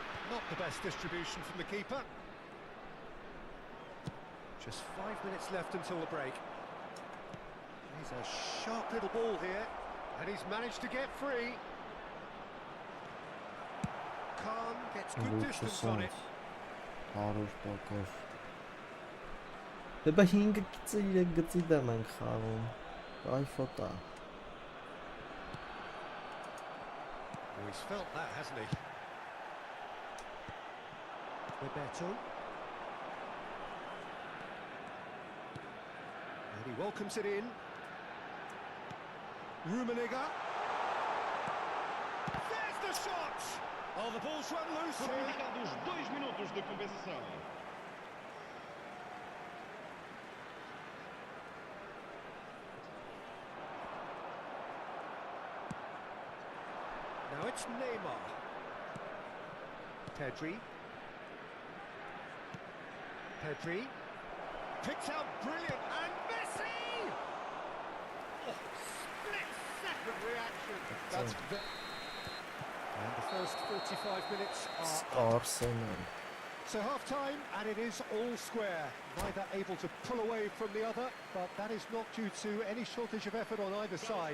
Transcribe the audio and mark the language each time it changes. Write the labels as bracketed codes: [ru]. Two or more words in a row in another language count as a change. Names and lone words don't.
[en] Not the best distribution from the keeper. Just 5 minutes left until the break. He's a sharp little ball here, and he's managed to get free. Khan gets good distance on it. 100%. [hy] Դե 5 գծի 3 գծի դեմ ենք խաղում։ Կայֆոտ է։ [en] Oh, he's felt that, hasn't he? Roberto. And he welcomes it in. Rummenigge. There's the shot! Oh, the ball's run loose here. [pt] Complicados 2 minutos de compensação. [en] Now it's Neymar. Pedri. Pedri. Picks out brilliant, and Messi! Oh, split-second reaction. That's and the first 45 minutes are Arsenal. so half-time, and it is all square. Neither able to pull away from the other, but that is not due to any shortage of effort on either side.